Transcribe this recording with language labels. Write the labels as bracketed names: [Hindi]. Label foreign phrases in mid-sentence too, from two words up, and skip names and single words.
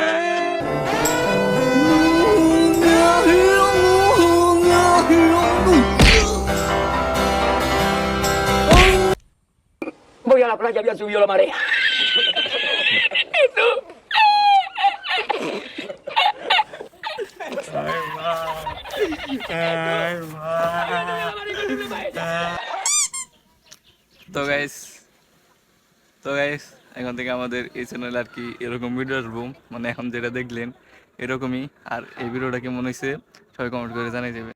[Spanish] Voy a la playa, había subido la marea. [Bangla] তো গাইস এখন থেকে আমাদের এই চ্যানেল আর কি এরকম ভিডিও আসবো মানে এখন যেটা দেখলেন এরকমই আর এই ভিডিওটা কেমন হয়েছে সবাই কমেন্ট করে জানিয়ে দেবে